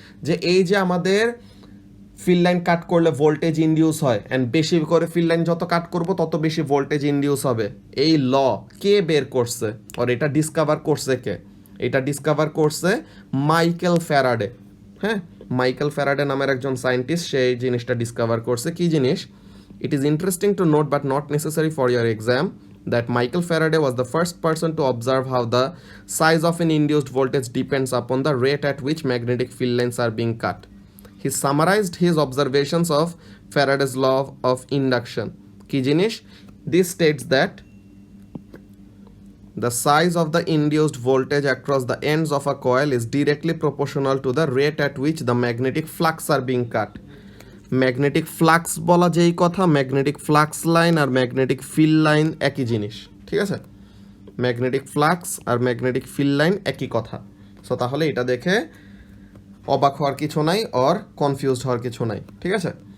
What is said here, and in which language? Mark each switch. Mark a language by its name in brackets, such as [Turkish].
[Bangla] যে এই যে আমাদের ফিল্ড লাইন কাট করলে ভোল্টেজ ইনডিউস হয়, অ্যান্ড বেশি করে ফিল্ড লাইন যত কাট করব তত বেশি ভোল্টেজ ইনডিউস হবে, এই ল কে বের করছে, আর এটা ডিসকভার করছে কে, এটা ডিসকভার করছে মাইকেল ফ্যারাডে। হ্যাঁ, মাইকেল ফ্যারাডে নামের একজন সায়েন্টিস্ট, সেই জিনিসটা ডিসকভার করছে। কি জিনিস, [English] It is interesting to note but not necessary for your exam that Michael Faraday was the first person to observe how the size of an induced voltage depends upon the rate at which magnetic field lines are being cut. He summarized his observations of Faraday's law of induction. [Bangla] কি জিনিস? [English] This states that the size of the induced voltage across the ends of a coil is directly proportional to the rate at which the magnetic flux are being cut. [Bangla] Magnetic flux বলা যেই কথা, magnetic flux line আর magnetic field line একই জিনিস, ঠিক আছে? Magnetic flux আর magnetic field line একই কথা। So তাহলে এটা দেখে অবাক হওয়ার কিছু নাই, অর কনফিউজড হওয়ার কিছু নাই, ঠিক আছে?